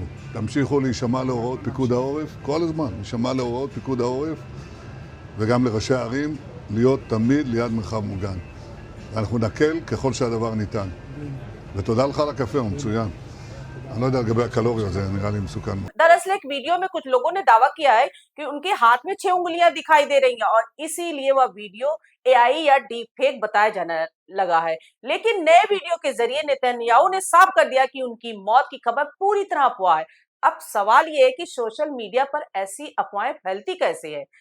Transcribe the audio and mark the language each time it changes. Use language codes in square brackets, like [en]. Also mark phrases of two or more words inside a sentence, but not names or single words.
[he] תמשיכו להישמע להוראות פיקוד העורף, כל הזמן, להישמע להוראות פיקוד העורף, וגם לראשי הערים, להיות תמיד ליד מרחב מוגן. ואנחנו נקל ככל שהדבר ניתן. ותודה לך על הקפה, הוא מצוין. אני לא יודע לגבי הקלוריות, זה נראה לי מסוכן. [hi] दरअसल एक वीडियो में कुछ लोगों ने दावा किया है कि उनके हाथ में 6 उंगलियां दिखाई दे रही हैं और इसीलिए वह वीडियो एआई या [en] deep fake [hi] बताया जाने लगा है। लेकिन नए वीडियो के जरिए नेतन्याहू ने साफ कर दिया कि उनकी मौत की खबर पूरी तरह अफवाह है। अब सवाल ये है कि [en] social media [hi] पर ऐसी अफवाहें फैलती कैसे है?